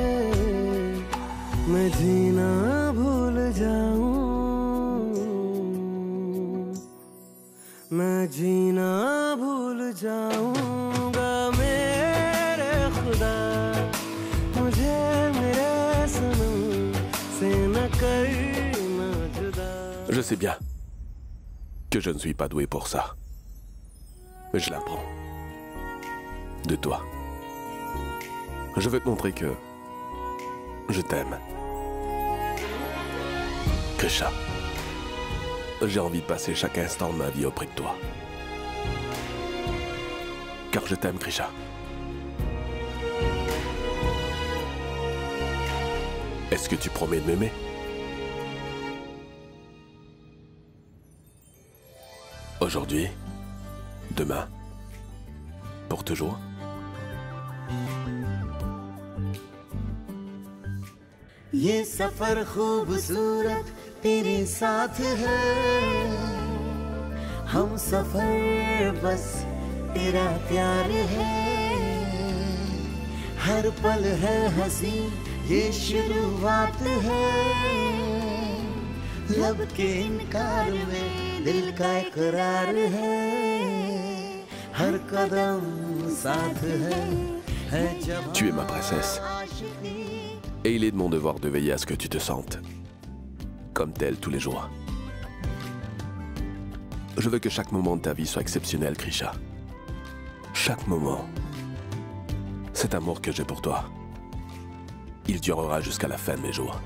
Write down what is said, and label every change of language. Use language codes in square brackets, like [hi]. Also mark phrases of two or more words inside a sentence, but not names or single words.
[hi] मैं जीना भूल जाऊं, मैं जीना भूल जाऊंगा मेरे खुदा, मुझे मेरे सनम से न करना जुदा। [fr] Je sais bien que je ne suis pas doué pour ça. Mais je l'apprends. De toi. Je veux te montrer que je t'aime. Krisha. J'ai envie de passer chaque instant de ma vie auprès de toi. Car je t'aime, Krisha. Est-ce que tu promets de m'aimer? Aujourd'hui, demain, pour toujours? [hi] ये सफर खूबसूरत तेरे साथ है, हम सफर बस तेरा प्यार है, हर पल है हंसी ये शुरुआत है, लब के इनकार में दिल का इकरार है, हर कदम साथ है जब [fr] Tu es ma princesse. Et il est de mon devoir de veiller à ce que tu te sentes comme telle tous les jours. Je veux que chaque moment de ta vie soit exceptionnel, Krisha. Chaque moment. Cet amour que j'ai pour toi, il durera jusqu'à la fin de mes jours.